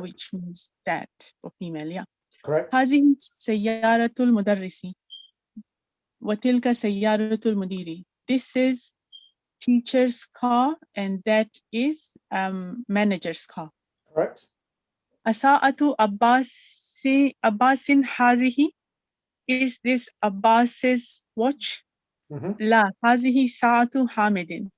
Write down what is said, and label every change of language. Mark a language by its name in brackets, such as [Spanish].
[English] Which means that for female, yeah. Correct. [Arabic] هذه سيارة المدرس وتلك سيارة المدير. [English] This is teacher's car and that is manager's car. Correct. [Arabic] أساءة عباس هذه. [English] Is this Abbas's watch? [Arabic] لا هذه ساعة حامد.